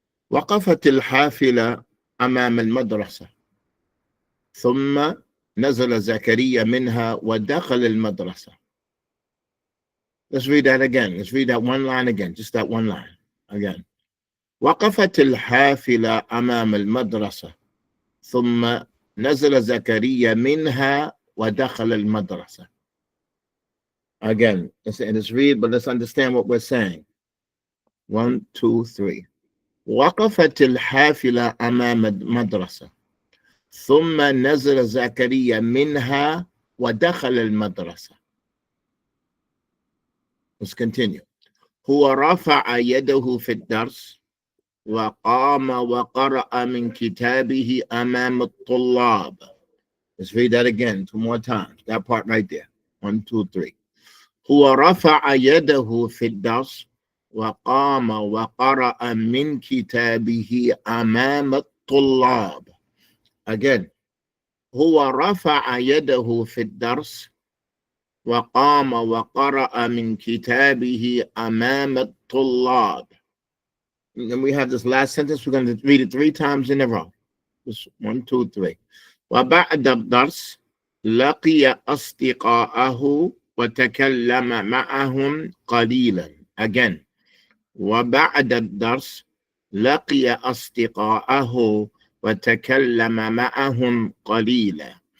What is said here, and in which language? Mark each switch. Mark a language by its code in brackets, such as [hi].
[ar] وقفت الحافلة أمام المدرسة ثم نزل زكريا منها ودخل المدرسة. [en] Let's read that again. Let's read that one line again. Just that one line again. [ar] وقفت الحافلة أمام المدرسة ثم نزل زكريا منها ودخل المدرسة. [en] Again, let's read, but let's understand what we're saying. 1, 2, 3. [ar] وقفت الحافلة أمام المدرسة ثم نزل زكريا منها ودخل المدرسة. [en] Let's continue. [ar] هو رفع يده في الدرس وقام وقرأ من كتابه أمام الطلاب. [en] Let's read that again 2 more times. That part right there. 1, 2, 3. [ar] هو رفع يده في الدرس وقام وقرأ من كتابه أمام الطلاب. [en] Again. [ar] هو رفع يده في الدرس وقام وقرأ من كتابه أمام الطلاب. [en] And then we have this last sentence. We're going to read it 3 times in a row. Just 1, 2, 3. [ar] وبعد الدرس لقي أصدقاءه وتكلم معهم قليلا. [en] Again. [ar] وبعد الدرس لقي أصدقاءه وتكلم معهم قليلا.